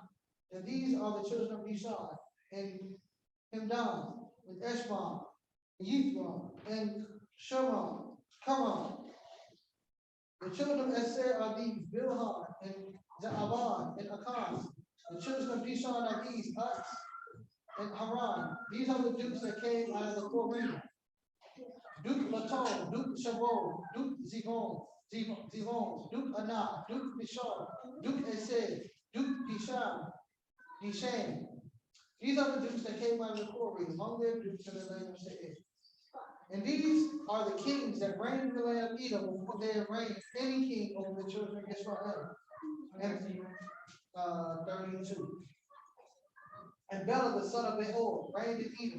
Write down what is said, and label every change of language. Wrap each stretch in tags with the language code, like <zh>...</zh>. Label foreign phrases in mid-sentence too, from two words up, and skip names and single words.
<en>And these are the children of Dishon, and Himdan, and Eshban, and Yithron, and Shemron, Karan. The children of Eser are these: Bilhan, and Zaaban, and Akan. The children of Dishon are these: Utz, and Haran. These are the dukes that came out of the Korim. Duke Laton, Duke Shavon, Duke Zivon, Duke Anah, Duke Bishon, Duke Eser, Duke Dishan. These are the dukes that came out of the Kori, among their dukes in the land of Seir. And these are the kings that reigned in the land of Edom before they had reigned any king over the children of Israel. 32. And Bela, the son of Beor, reigned in Edom.</en>